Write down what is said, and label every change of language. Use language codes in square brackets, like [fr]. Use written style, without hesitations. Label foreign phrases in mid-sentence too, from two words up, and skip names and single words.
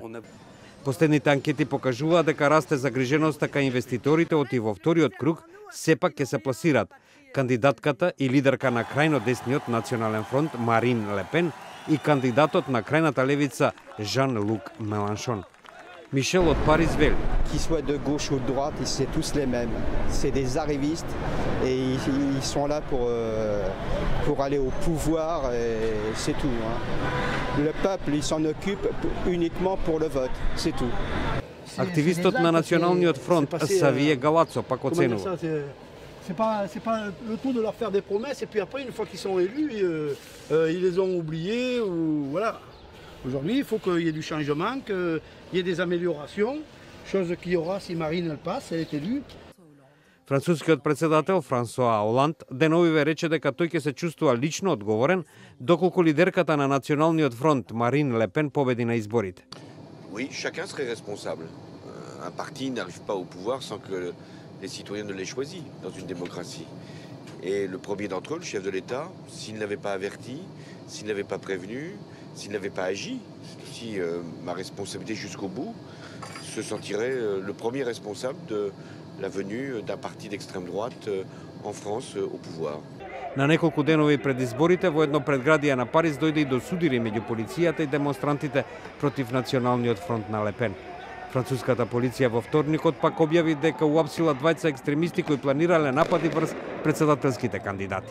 [mk] Последните анкети покажуваат дека расте загриженоста кај инвеститорите оти во вториот круг, сепак ќе се пласираат кандидатката и лидерка на крајно десниот Национален фронт Марин Ле Пен и кандидатот на крајната левица Жан-Люк Меланшон. Мишел од Париз вели: [fr] Qu'ils soient de gauche ou de droite, c'est tous les mêmes. C'est des arrivistes et ils sont là pour aller au pouvoir et c'est tout. Le peuple, il s'en occupe uniquement pour le vote, c'est tout. [mk] Активистот на Националниот фронт Савие Галацо пак оценува: [fr] C'est pas le tout de leur faire des promesses et puis après, une fois qu'ils sont élus, ils les ont oubliés ou voilà. Aujourd'hui, il faut qu'il y ait du changement, qu'il y ait des améliorations, chose qu'il y aura si Marine elle passe, elle est élue. [mk] Францускиот председател Франсоа Оланд деновиве рече дека тој ќе се чувствува лично одговорен доколку лидерката на Националниот фронт Марин Ле Пен победи на изборите. [fr] Oui, chacun serait responsable. Un parti n'arrive pas au pouvoir sans que les citoyens ne l'aient choisi dans une démocratie. Et le premier d'entre eux, le chef de l'État, s'il ne l'avait pas averti, s'il ne l'avait pas prévenu, s'il n'avait pas agi, c'est aussi ma responsabilité jusqu'au bout, se sentirait le premier responsable de la venue d'un parti d'extrême droite en France au pouvoir. [mk] На неколку денови пред изборите во едно предградие на Париз дојде и до судири меѓу полицијата и демонстрантите против Националниот фронт на Ле Пен. Француската полиција во вторникот пак објави дека уапсила двајца екстремисти кои планирале напади врз претседателските кандидати.